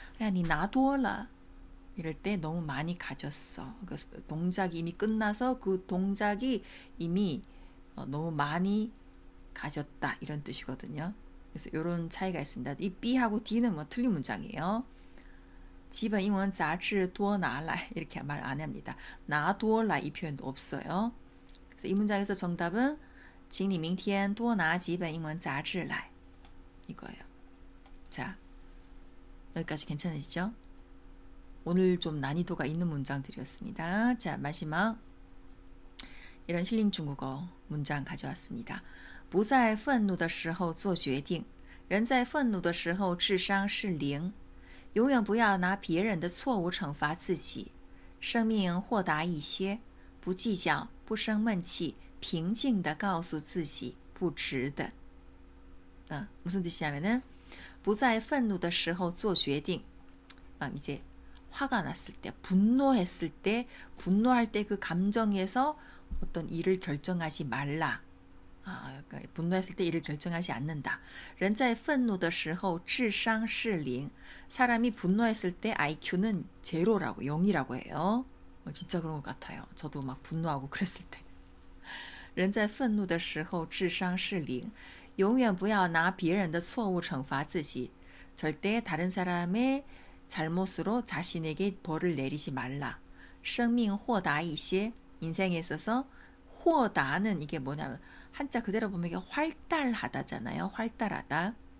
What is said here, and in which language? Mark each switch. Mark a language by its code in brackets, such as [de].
[ko] 야, 니 놔둬라. 이럴 때 너무 많이 가졌어. 그 동작이 이미 끝나서 그 동작이 이미 너무 많이 가졌다 이런 뜻이거든요. 그래서 이런 차이가 있습니다. 이 B하고 D는 틀린 문장이에요. [zh] 几本英文杂志多拿来 [ko] 이렇게 말 안 합니다. 拿多来 이 표현도 없어요. 그래서 이 문장에서 정답은 [zh] 请你明天多拿几本英文杂志来 [ko] 이거예요. 자, 여기까지 괜찮으시죠? 오늘 좀 난이도가 있는 문장들이었습니다. 자, 마지막 이런 힐링 중국어 문장 가져왔습니다. [zh] 不在愤怒的时候做决定，人在愤怒的时候智商是0。永远不要拿别人的错误惩罚自己，生命豁达一些，不计较，不生闷气，平静地告诉自己不值得。 무슨 뜻이냐면은 不在愤怒的时候做决定. [ko] 이제 화가 났을 때, 분노했을 때, 분노할 때 그 감정에서 어떤 일을 결정하지 말라. 분노했을 때 일을 결정하지 않는다. [zh] 人在愤怒的时候智商是0. [ko] 사람이 분노했을 때 IQ는 제로라고 0이라고 해요. 진짜 그런 것 같아요. 저도 막 분노하고 그랬을 때. [zh] 人在愤怒的时候智商是0. 永远不要拿别人的错误惩罚自己. [ko] 절대 다른 사람의 잘못으로 자신에게 벌을 내리지 말라. [zh] 生命豁达一些. [ko] 인생에 있어서豁达는 이게 뭐냐면 한자 그대로 보면 이게 활달하다잖아요. 활달하다.